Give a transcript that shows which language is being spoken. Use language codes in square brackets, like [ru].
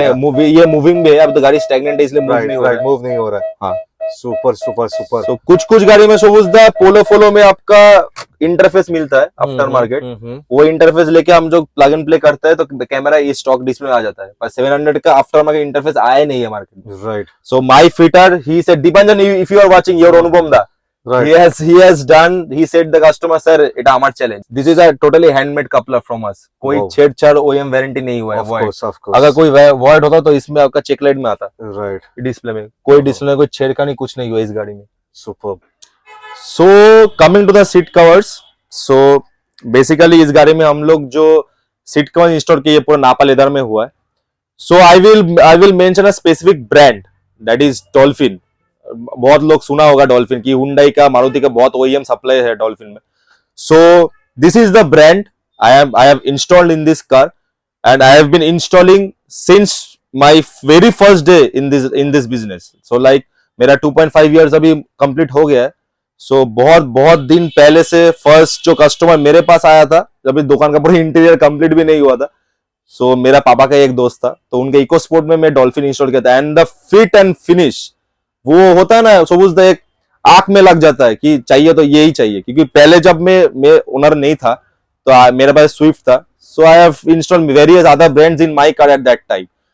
[hi] ये मूविंग भी है, अब तो गाड़ी स्टैग्नेंट है इसलिए मूव नहीं हो रहा है। हाँ, सुपर सुपर सुपर। तो कुछ गाड़ी में सोचता पोलो फोलो में आपका इंटरफेस मिलता है आफ्टर मार्केट, वो इंटरफेस लेके हम जो प्लग एंड प्ले करते हैं तो कैमरा ये स्टॉक डिस्प्ले में आ जाता है, पर 700 का आफ्टर मार्केट इंटरफेस आया नहीं है मार्केट में, [en] Right? So my fitter he said Deepanjan, if you are watching your Anupam da, right, he has done, he said the customer sir [bn] এটা আমার challenge, [en] this is a totally handmade coupler from us, [hi] कोई छेड़छाड़ OEM warranty नहीं हुआ है, अगर कोई void होता तो इसमें आपका चेक लाइट में आता, [en] Right? [hi] डिस्प्ले में कोई डिस्प्ले में कोई छेड़खानी कुछ नहीं हुआ इस गाड़ी में। Super. [en] so coming to the seat covers, [hi] so basically इस गाड़ी में हम लोग जो सीट कवर इंस्टॉल किए पूरा नापा लेदर में हुआ है। [en] So I will mention a specific brand, that is Dolphin. [hi] बहुत लोग सुना होगा डॉल्फिन की, हुंडई का, मारुति का बहुत OEM सप्लाई है डॉल्फिन में। [en] So this is the brand I have installed in this car, and I have been installing since my very first day in this business. [hi] So like मेरा 2.5 years अभी complete हो गया है। सो बहुत दिन पहले से फर्स्ट जो कस्टमर मेरे पास आया था, जब इस दुकान का पूरा इंटीरियर कंप्लीट भी नहीं हुआ था, सो मेरा पापा का एक दोस्त था, तो उनके इको स्पोर्ट में मैं डॉल्फिन इंस्टॉल किया था, and the fit and finish वो होता है ना, सपोज एक आंख में लग जाता है कि चाहिए तो यही चाहिए, क्योंकि पहले जब मैं ओनर नहीं था तो मेरे पास स्विफ्ट था, [en] So I have installed various other brands in my car at that time.